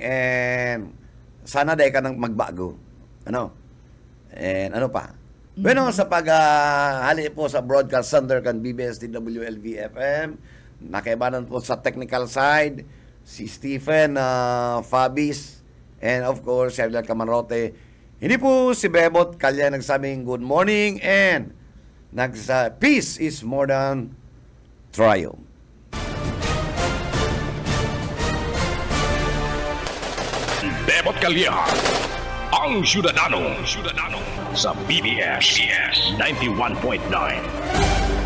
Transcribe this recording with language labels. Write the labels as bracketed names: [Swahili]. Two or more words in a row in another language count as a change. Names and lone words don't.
[Filipino] And sana dahil ka nang magbago. [Bikol] Ano? And ano pa? Bueno, sa paghali po sa broadcast center kan BBS DWLV-FM, nakaibanan po sa [English] technical side, [Bikol] si Stephen Fabis, and [English] of course, [Bikol] Sergio Camarote. [Filipino] Hindi po si Bebot Kalya nagsabing [English] good morning and peace is more than triumph. [Bikol] Bebot Kalya, ang Syudadano sa BBS 91.9.